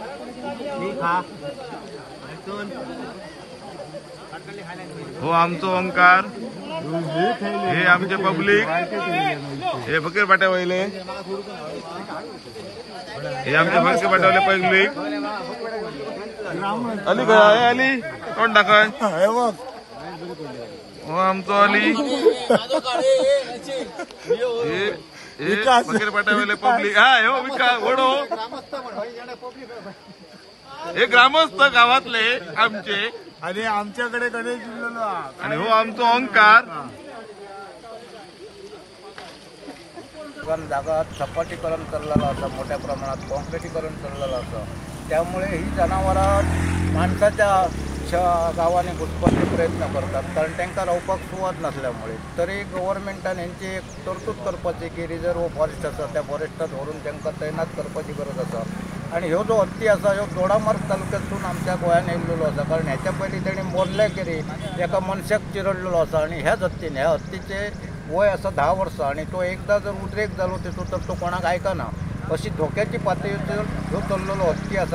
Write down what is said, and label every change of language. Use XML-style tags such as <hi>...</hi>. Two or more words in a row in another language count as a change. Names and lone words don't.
<kok>हो आमचो ओंकार, हे आमचे पब्लिक, हे फकीर पाट्या वयले, हे आमचे फकीर पाट्या वयले पब्लिक। अली खंय अली कोण दाखय, हो आमचो अली, हे फकीर पाट्या वयले पब्लिक। हा हो विका वडो, हे ग्रामस्थ गावातले आमचे</kok> <mr>आणि आमच्याकडे गणेश जिल्ह्याला</mr> <kok>आणि हो आमचो ओंकार।</kok> <mr>जागा सपाटीकरण केलेलं असं, मोठ्या प्रमाणात कॉन्क्रिटीकरण केलेलं असं, त्यामुळे ही जनावरं माणसाच्या गावाने घुसपाचे प्रयत्न करतात, कारण त्यांना</mr> <kok>रावपाक सुवात</kok> <mr>नसल्यामुळे।</mr> <kok>तरी गव्हर्नमेंटान यांची एक तरतूद करपाची की</kok> <en>reserve forest</en> <kok>आसा त्या फॉरेस्टात व्हरून त्यांना तैनात करपाची गरज आसा। आणि ह्यो जो हत्ती आसा ह्यो दोडामार्ग तालुक्यातून आमच्या गोंयान येयल्लो आसा, कारण ह्याच्या पयलीं तेणी मोरल्या केरी एका मनशाक चिरडलेलो आसा आणि ह्याच हत्तीन, ह्या हत्तीचे वय आसा 10 वर्सां आणि तो एकदा जर उद्रेक जालो तेचो तर तो कोणाक आयकना, अशी धोक्याची पातळीचेर ह्यो चल्लेलो हत्ती आसा।</kok>